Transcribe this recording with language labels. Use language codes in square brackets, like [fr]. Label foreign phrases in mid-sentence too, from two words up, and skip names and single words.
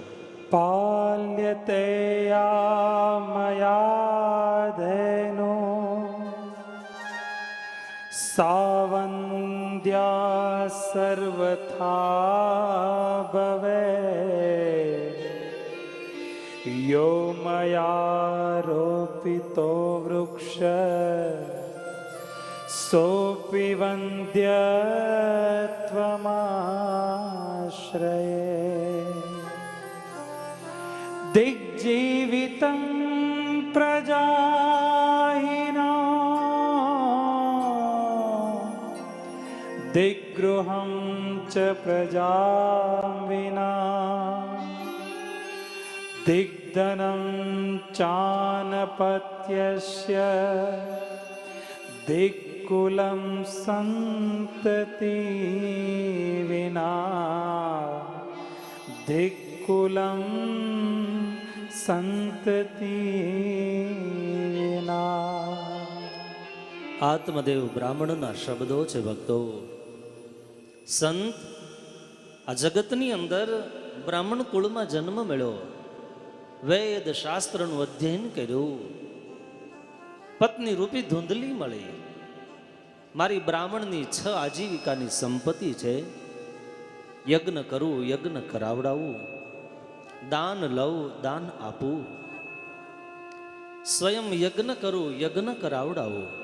[sa] पाल्यते मयाधेनो सावंद्या सर्वथा भवे यो मया रोपितो वृक्ष सोपी वंद्य त्वमाश्रये दिग्जीवितं प्रजाहिनो दिग्गृहं च प्रजां विना दिग्धनं चानपत्यस्य दिक्कुलं सन्तति विना दिक्कुलं सन्तति विना. [gu] આત્મદેવ બ્રાહ્મણના શબ્દો છે ભક્તો. સંત આ જગતની અંદર બ્રાહ્મણ કુળમાં જન્મ મળ્યો, વેદ શાસ્ત્રનું અધ્યયન કર્યું, પત્ની રૂપી ધૂંધલી મળી, મારી બ્રાહ્મણની 6 આજીવિકાની સંપત્તિ છે, યજ્ઞ કરું, યજ્ઞ કરાવડાવું, દાન લઉં, દાન આપું, સ્વયં યજ્ઞ કરું, યજ્ઞ કરાવડાવું.